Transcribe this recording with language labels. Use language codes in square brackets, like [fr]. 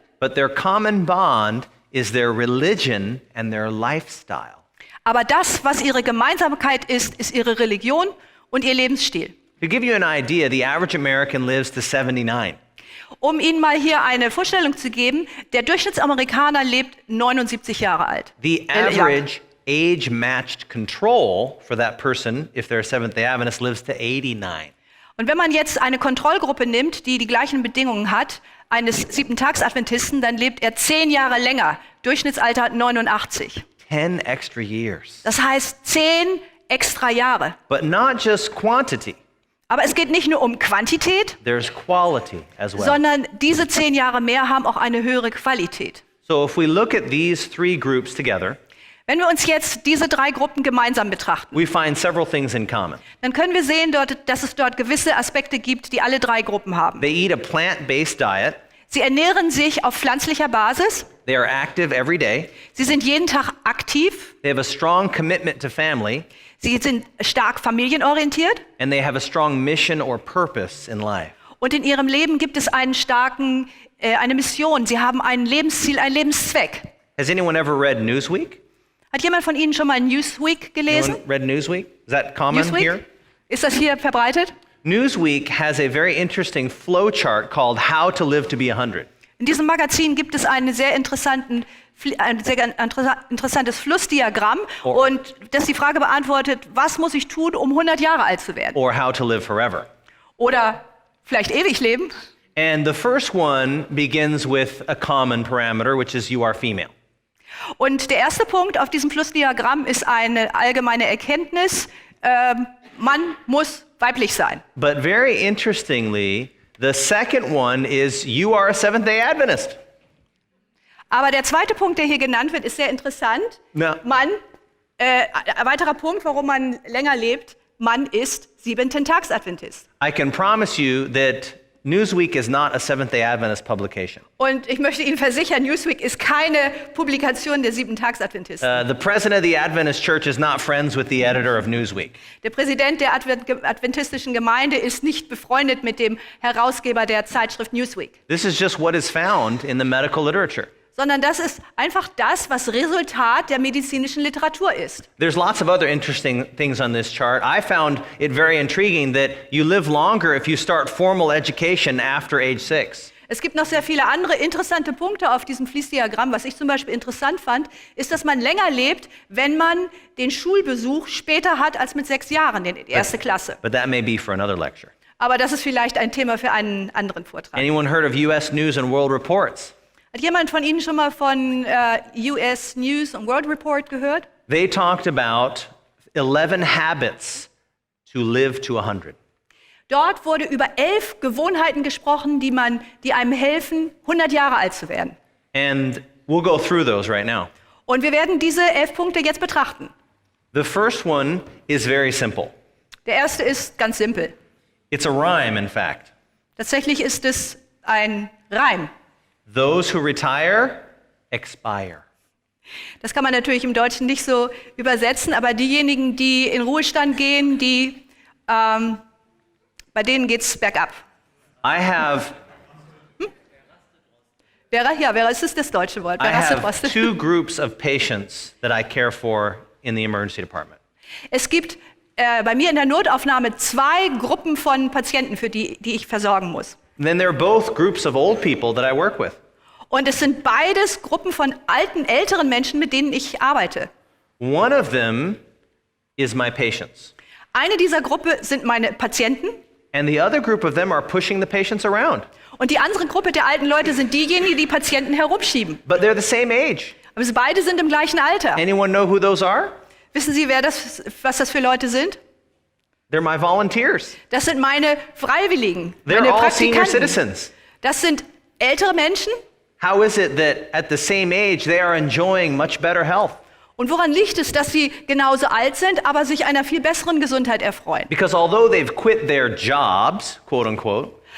[en] but their common bond is their religion and their lifestyle. [de] aber das, was ihre Gemeinsamkeit ist, ist ihre Religion und ihr Lebensstil. [en] To give you an idea, the average American lives to 79. [de] Um Ihnen mal hier eine Vorstellung zu geben, der Durchschnittsamerikaner lebt 79 Jahre alt. [en] The [de] Ja. [en] average age-matched control for that person, if they're a Seventh-day Adventist, lives to 89. [de] Und wenn man jetzt eine Kontrollgruppe nimmt, die die gleichen Bedingungen hat, eines Siebentags-Adventisten, dann lebt er 10 Jahre länger. Durchschnittsalter 89. [en] 10 extra years. [de] Das heißt 10 extra Jahre. [en] But not just quantity, [de] Aber es geht nicht nur um Quantität, [en] there's quality as well. [de] sondern diese 10 Jahre mehr haben auch eine höhere Qualität. [en] So if we look at these three groups together, [de] Wenn wir uns jetzt diese 3 Gruppen gemeinsam betrachten, [en] we find several things in common. [de] dann können wir sehen, dass es dort gewisse Aspekte gibt, die alle 3 Gruppen haben. [en] They eat a plant-based diet. [de] Sie ernähren sich auf pflanzlicher Basis, [en] They are active every day. [de] sie sind jeden Tag aktiv, [en] They have a strong commitment to family, [de] sie sind stark familienorientiert [en] and they have a strong mission or purpose in life. [de] und in ihrem Leben gibt es eine Mission. Sie haben ein Lebensziel, einen Lebenszweck. [en] Has anyone ever read Newsweek? [de] Hat jemand von Ihnen schon mal Newsweek gelesen? [en] Anyone read Newsweek? Is that common here? [de] Ist das hier verbreitet? [en] Newsweek has a very interesting flowchart called How to Live to be 100. [de] In diesem Magazin gibt es ein sehr interessantes Flussdiagramm und das die Frage beantwortet, was muss ich tun, um 100 Jahre alt zu werden? [en] Or How to Live Forever. [de] Oder vielleicht ewig leben. [en] And the first one begins with a common parameter, which is you are female. [de] Und der erste Punkt auf diesem Flussdiagramm ist eine allgemeine Erkenntnis, man muss weiblich sein. [en] But very interestingly, the second one is you are a Seventh-day Adventist. [de] Aber der zweite Punkt, der hier genannt wird, ist sehr interessant. Ja. Ein weiterer Punkt, warum man länger lebt, man ist Siebenten-Tags-Adventist. [en] I can promise you that Newsweek is not a Seventh-day Adventist publication. [de] Und ich möchte Ihnen versichern, Newsweek ist keine Publikation der Siebentags-Adventisten. [en] The president of the Adventist Church is not friends with the editor of Newsweek. [de] Der Präsident der adventistischen Gemeinde ist nicht befreundet mit dem Herausgeber der Zeitschrift Newsweek, [en] This is just what is found in the medical literature. [de] sondern das ist einfach das, was Resultat der medizinischen Literatur ist. [en] There's lots of other interesting things on this chart. I found it very intriguing that you live longer if you start formal education after age 6. [de] Es gibt noch sehr viele andere interessante Punkte auf diesem Fließdiagramm. Was ich zum Beispiel interessant fand, ist, dass man länger lebt, wenn man den Schulbesuch später hat als mit 6 Jahren, die erste Klasse. [en] But that may be for another lecture. [de] Aber das ist vielleicht ein Thema für einen anderen Vortrag. [en] Anyone heard of US News and World Reports? [de] Hat jemand von Ihnen schon mal von US News und World Report gehört? [en] They talked about 11 habits to live to 100. [de] Dort wurde über 11 Gewohnheiten gesprochen, die einem helfen, 100 Jahre alt zu werden. [en] And we'll go through those right now. [de] Und wir werden diese 11 Punkte jetzt betrachten. [en] The first one is very simple. [de] Der erste ist ganz simpel. [en] It's a rhyme, in fact. [de] Tatsächlich ist es ein Reim. [en] Those who retire, expire. [de] Das kann man natürlich im Deutschen nicht so übersetzen, aber diejenigen, die in Ruhestand gehen, bei denen geht's bergab. [en] I have [de] Es ist das deutsche Wort. [en] I have [de] Verrastet. [en] two groups of patients that I care for in the emergency department. [de] Es gibt bei mir in der Notaufnahme 2 Gruppen von Patienten, für die ich versorgen muss. [en] And then there are both groups of old people that I work with. [de] Und es sind beides Gruppen von älteren Menschen, mit denen ich arbeite. [en] One of them is my patients, [de] Eine dieser Gruppe sind meine Patienten [en] and the other group of them are pushing the patients around. [de] und die andere Gruppe der alten Leute sind diejenigen, die Patienten herumschieben. [en] But they're the same age. [de] Aber sie beide sind im gleichen Alter. [en] Anyone know who those are? [de] Wissen Sie, was das für Leute sind? [en] They're my volunteers. [de] Das sind meine Freiwilligen, [en] They're [de] meine [en] all senior [de] Praktikanten. [en] citizens. [de] Das sind ältere Menschen. [en] How is it that at the same age they are enjoying much better health? [de] Und woran liegt es, dass sie genauso alt sind, aber sich einer viel besseren Gesundheit erfreuen? [en] Because although they've quit their jobs, quote unquote,